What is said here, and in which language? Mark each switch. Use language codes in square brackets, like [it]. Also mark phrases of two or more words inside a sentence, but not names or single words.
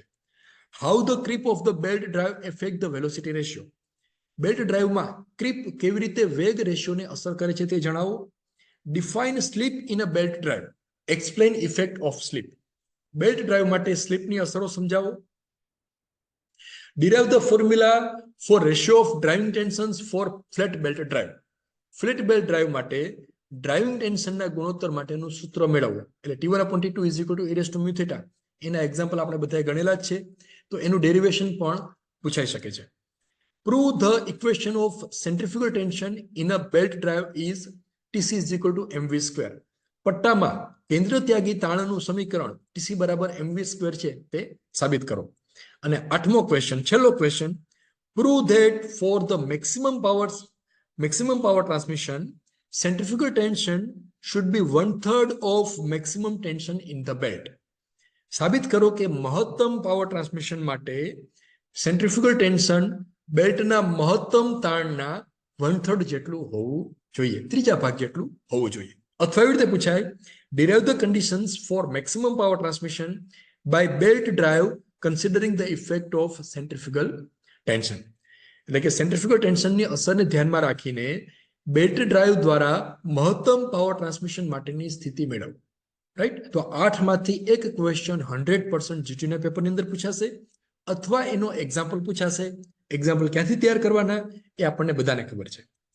[en] How the creep of the belt drive affect the velocity ratio. belt driveમાં [gu] ક્રીપ કેવી રીતે વેગ રેશિયોને અસર કરે છે તે જણાવો. [en] Define slip in a belt drive. Explain effect of slip. belt drive [gu] માટે સ્લીપની અસરો સમજાવો. [en] Derive the formula for ratio of driving tensions for flat belt drive. flat belt drive [gu] માટે [en] driving tensionના [gu] ગુણોત્તર માટેનું સૂત્ર મેળવવું. [en] એટલે T1/T2 = e to mu theta. [gu] એના એક્ઝામ્પલ આપણે બધાએ ગણેલા જ છે, તો એનું ડેરિવેશન પણ પૂછાઈ શકે છે. [en] Prove the equation of centrifugal tension in a belt drive is TC = mv². [gu] પટ્ટામાં કેન્દ્ર ત્યાગી તાણનું સમીકરણ TC = mv² છે તે સાબિત કરો. અને 8મો ક્વેશ્ચન, છેલ્લો ક્વેશ્ચન, [en] prove that for the maximum power transmission centrifugal tension should be 1/3 of maximum tension in the belt. [gu] સાબિત કરો કે મહત્તમ [en] power transmission [gu] માટે [en] centrifugal tension [gu] બેલ્ટના મહત્તમ તાણના 1/3 જેટલું હોવું જોઈએ, ત્રીજા ભાગ જેટલું હોવું જોઈએ. અથવા એવી રીતે પૂછાય, [en] derive the conditions for maximum power transmission by belt drive considering the effect of centrifugal tension. [gu] એટલે કે [en] centrifugal tensionની [gu] અસરને ધ્યાનમાં રાખીને [en] belt drive [gu] દ્વારા મહત્તમ [en] power transmission [gu] માટેની સ્થિતિ મેળવો. રાઈટ? તો 8 માંથી એક ક્વેશ્ચન 100% જીટીયુના પેપરની અંદર પૂછાશે અથવા એનો એક્ઝામ્પલ પૂછાશે. એક્ઝામ્પલ ક્યાંથી તૈયાર કરવાના એ આપણને બધાને ખબર છે.